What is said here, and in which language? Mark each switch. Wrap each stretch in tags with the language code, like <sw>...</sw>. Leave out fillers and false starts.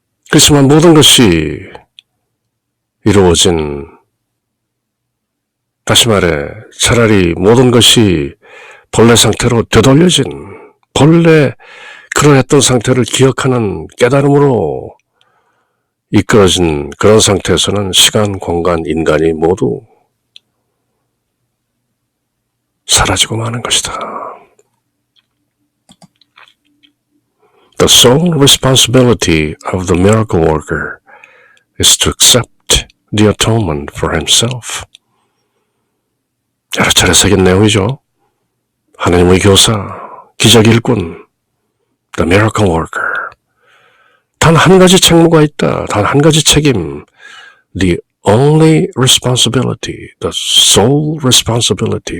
<ko>그렇지만 모든 것이 이루어진, 다시 말해 차라리 모든 것이 본래 상태로 되돌려진, 본래 그러했던 상태를 기억하는 깨달음으로 이끌어진 그런 상태에서는 시간, 공간, 인간이 모두 사라지고 마는 것이다.</ko> <en>The sole responsibility of the miracle worker is to accept the atonement for himself.</en> <ko>여러 차례 새긴 내용이죠. 하나님의 교사, 기적 일꾼, the miracle worker. 단 한 가지 책무가 있다. 단 한 가지 책임.</ko> <en>The only responsibility, the sole responsibility.</en>